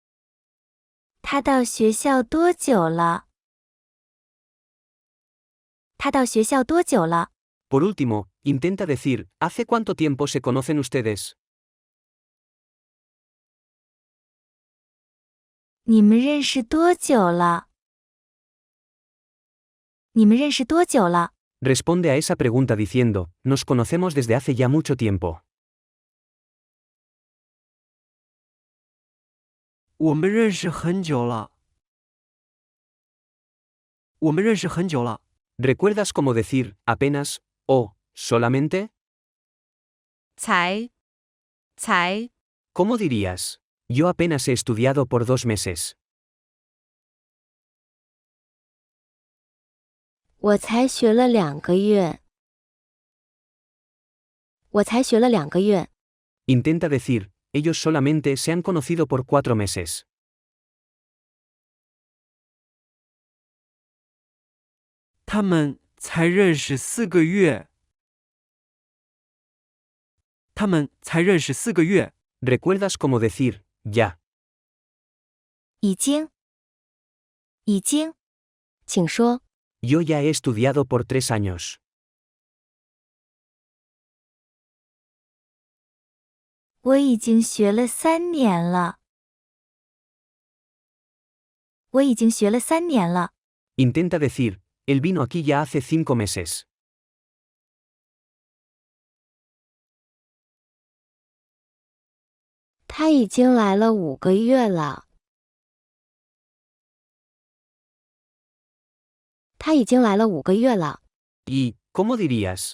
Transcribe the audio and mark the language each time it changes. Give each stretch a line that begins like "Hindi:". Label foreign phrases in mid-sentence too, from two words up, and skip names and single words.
Chinese: 他到学校多久了？他到学校多久了？
Spanish: Por último, intenta decir, ¿hace cuánto tiempo se conocen ustedes?
Chinese: 你们认识多久了？你们认识多久了？
Spanish: Responde a esa pregunta diciendo, nos conocemos desde hace ya mucho tiempo.
Chinese: 我们认识很久了。我们认识很久了。
Spanish: ¿Recuerdas cómo decir, apenas, o, solamente?
Chinese: 才
Spanish: ¿Cómo dirías? Yo apenas he estudiado por 2 meses.
Chinese: 我才学了2个月。我才学了2个月。
Spanish: Intenta decir, ellos solamente se han conocido por 4 meses.
Chinese: 他们才认识4个月。他们才认识4个月。
Spanish: ¿Recuerdas cómo decir, ya?
Chinese: 已经。请说。
Spanish: Yo ya he estudiado por 3 años.
Chinese: 我已经学了3年了。我已经学了3年了。
Spanish: Intenta decir, él vino aquí ya hace 5 meses.
Chinese: 他已经来了5个月了。他已经来了5个月了。
Spanish: ¿Y, cómo dirías?